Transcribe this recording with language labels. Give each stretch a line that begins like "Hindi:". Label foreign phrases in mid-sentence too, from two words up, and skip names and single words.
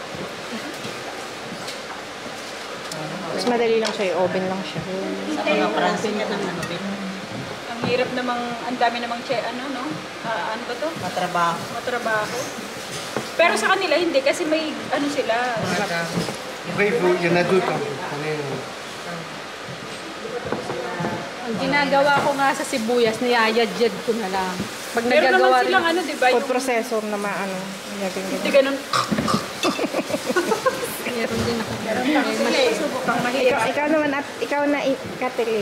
Filipino: Mas madali lang siya, oven lang siya. Ang hirap namang, ang dami namang ano, no? Ano ba to? Matrabaho. Matrabaho. Pero sa kanila hindi kasi may ano sila.
French: Après, il y en a d'autres. Hein. Prenez,
Filipino: Ang ginagawa ko nga sa sibuyas, niyayadjad ko na lang. Pag Meron nagagawa naman silang ano, di ba? Food Yung, processor na maano. hindi ganun. Meron din ako. Ikaw naman at ikaw na Kathleen.